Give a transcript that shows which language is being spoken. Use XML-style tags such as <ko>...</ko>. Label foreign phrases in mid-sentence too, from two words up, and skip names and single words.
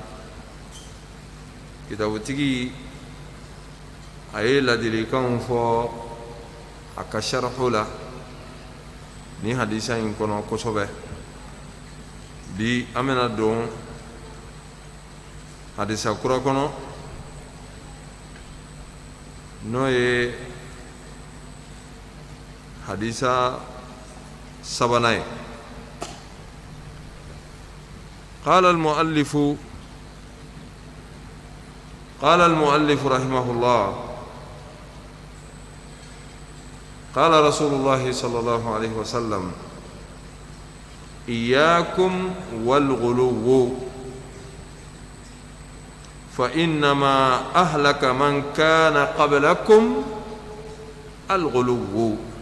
<bm>Kitabutigi a ye ladilikanw fɔ a ka sharhu la ni hadisa in kɔnɔ kosɛbɛ. Bi an bɛna don hadisa kura kɔnɔ, n'o ye hadisa sabanan ye.</bm> <ar>قال المؤلف رحمه الله: قال رسول الله صلى الله عليه وسلم: إياكم والغلو فإنما أهلك من كان قبلكم الغلو.</ar>